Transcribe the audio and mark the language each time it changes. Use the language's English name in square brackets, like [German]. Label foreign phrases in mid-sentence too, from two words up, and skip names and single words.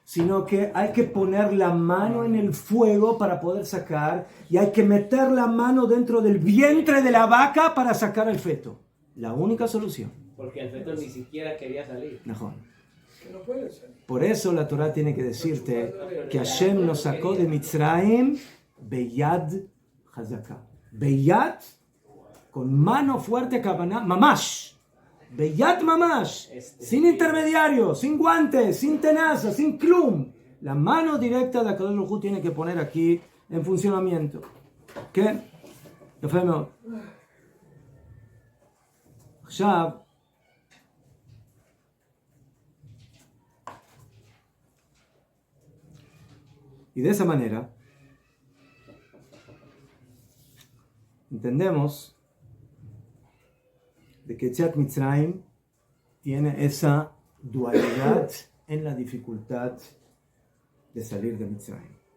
[Spanish] sino que hay que poner la mano en el fuego para poder sacar, y hay que meter la mano dentro del vientre de la vaca para sacar el feto. La única solución. Porque el feto ni siquiera quería salir. Mejor. Que no puede salir. Por eso la Torah tiene que decirte que Hashem nos sacó de Mitzrayim [Hebrew] ביד חזקה. [Spanish] Beyad, con mano fuerte, [Hebrew] כוונה, ממש. ביד ממש. [Spanish] Sin intermediarios, sin guantes, sin tenaza, sin klum. La mano directa de [Hebrew] הקדוש ברוך הוא [Spanish] tiene que poner aquí en funcionamiento. ¿Qué? [Hebrew] יפה מאוד. עכשיו, [Spanish] y de esa manera, entendemos de que [Hebrew] יציאת מצרים [Spanish] tiene esa dualidad en la dificultad de salir de Mitzrayim.